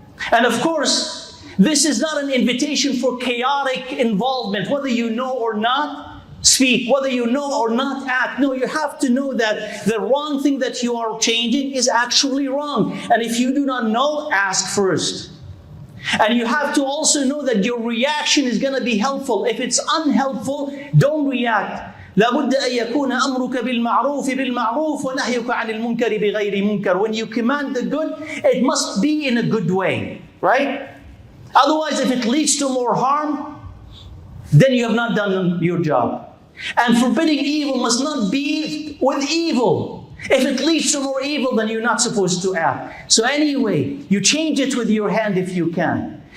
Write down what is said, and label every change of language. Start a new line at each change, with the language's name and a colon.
English: And of course, this is not an invitation for chaotic involvement, whether you know or not speak, whether you know or not act. No, you have to know that the wrong thing that you are changing is actually wrong. And if you do not know, ask first. And you have to also know that your reaction is going to be helpful. If it's unhelpful, don't react.
Arabic: لابد أن يكون أمرك بالمعروف بالمعروف ونهيك عن المنكر بغير منكر.
English: When you command the good, it must be in a good way, right? Otherwise, if it leads to more harm, then you have not done your job. And forbidding evil must not be with evil. If it leads to more evil, then you're not supposed to act. So anyway, you change it with your hand if you can.